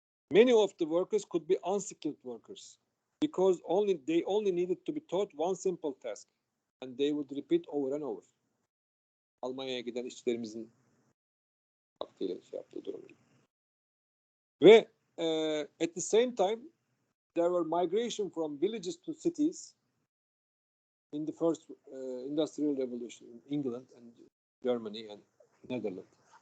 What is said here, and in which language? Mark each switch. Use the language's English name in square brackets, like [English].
[English] Many of the workers could be unskilled workers because they only needed to be taught one simple task and they would repeat over and over. [Turkish] Almanya'ya giden işçilerimizin vaktiyle şey yaptığı durum. [English] Ve at the same time there were migration from villages to cities in the first industrial revolution in England and Germany and Netherlands.